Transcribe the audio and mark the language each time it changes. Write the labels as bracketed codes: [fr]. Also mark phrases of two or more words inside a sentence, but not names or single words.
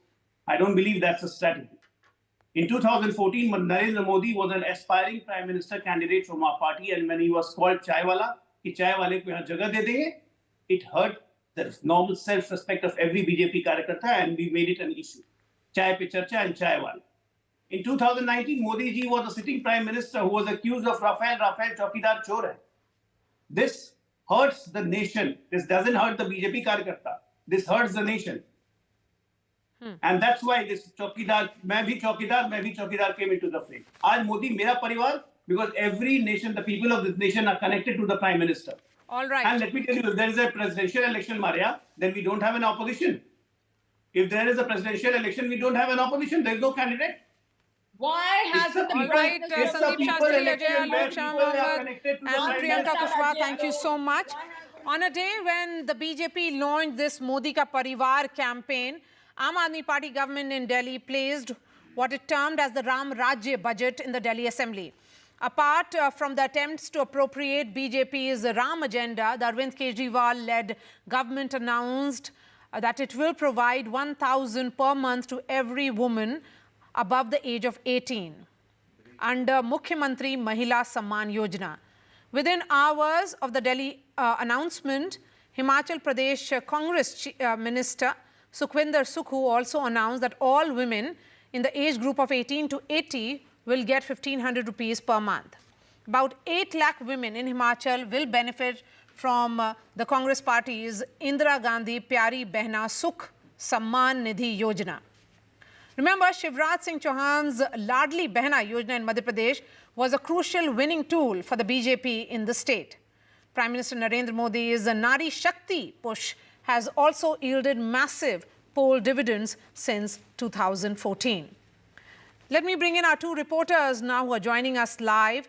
[en] I don't believe that's a strategy. In 2014, Narendra Modi was an aspiring Prime Minister candidate from our party, and when he was called Chai Wala, [hi] कि चाय वाले को यहाँ जगह दे देंगे, [en] it hurt the normal self-respect of every BJP karyakarta, and we made it an issue. Chai pe charcha and Chai Wala. In 2019, Modi ji was a sitting Prime Minister who was accused of Rafael [hi] चौकीदार चोर है. [en] This hurts the nation. This doesn't hurt the BJP karyakarta. This hurts the nation. And that's why this Chaukidar, [hi] मैं भी चौकीदार [en] came into the frame. [hi] आज मोदी मेरा परिवार, [en] because every nation, the people of this nation are connected to the Prime Minister. All right. And let me tell you, if there is a presidential election, Maria, then we don't have an opposition. If there is a presidential election, we don't have an opposition. There is no candidate. Why hasn't the All right, Sandeep Shastri, Ajay Alok, Shama Mohammed and Priyanka Kushwaha, thank you so much. On a day when the BJP launched this Modi Ka Parivar campaign, Aam Aadmi Party government in Delhi placed what it termed as the Ram Rajya budget in the Delhi Assembly. Apart from the attempts to appropriate BJP's Ram agenda, the Arvind Kejriwal-led government announced that it will provide 1,000 per month to every woman above the age of 18 under Mukhyamantri Mahila Samman Yojana. Within hours of the Delhi announcement, Himachal Pradesh Congress Minister Sukhwinder Sukhu also announced that all women in the age group of 18 to 80 will get 1,500 rupees per month. About 8 lakh women in Himachal will benefit from the Congress Party's Indira Gandhi Pyari Behna Sukh Samman Nidhi Yojana. Remember, Shivraj Singh Chauhan's Ladli Behna Yojana in Madhya Pradesh was a crucial winning tool for the BJP in the state. Prime Minister Narendra Modi's Nari Shakti push has also yielded massive poll dividends since 2014. Let me bring in our two reporters now who are joining us live.